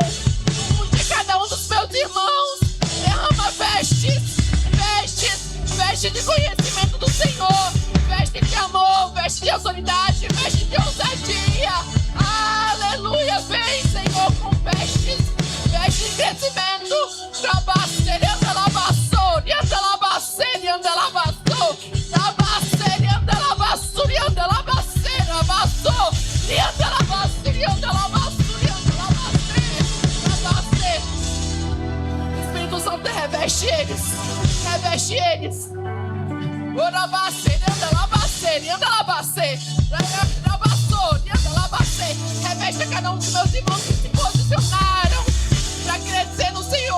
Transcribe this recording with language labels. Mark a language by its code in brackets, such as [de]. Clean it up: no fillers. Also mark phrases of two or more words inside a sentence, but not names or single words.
[pt] Unge cada um dos meus irmãos. Derrama vestes de conhecimento do Senhor, veste de amor, veste de autoridade, veste de ousadia. Aleluia, vem, Senhor, com vestes de crescimento. Trabaceira, anda lavassori, anda lavaceira, anda lavassou. Trabaceira, anda lavassori, anda lavaceira, vassou. E anda lavassori, anda lavassori, anda lavaceira. Espírito Santo, reveste eles. Reveste eles. Ora bacer, anda lá bacer, anda lá bacer. Anda lá bacer. Reveste a cada um dos meus irmãos que se posicionaram para crescer no Senhor.